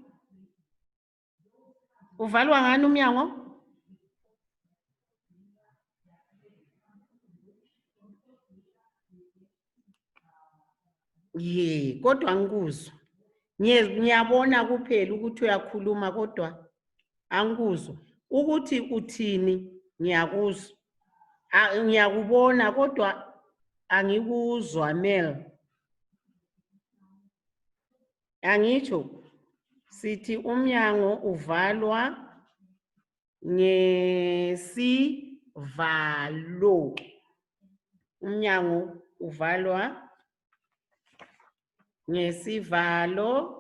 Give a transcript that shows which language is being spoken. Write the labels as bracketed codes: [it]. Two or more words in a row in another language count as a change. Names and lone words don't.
[zu] Uvalwa ngani umnyango? Kodwa angikuzwa. Ngiyabona kuphela ukuthi uyakhuluma kodwa angikuzwa. Ukuthi uthini ngiyakuzwa. Ngiyakubona kodwa angikuzwa Mel. Angitsho sithi umnyango uvalwa ngesivalo. Umnyango uvalwa ngesivalo.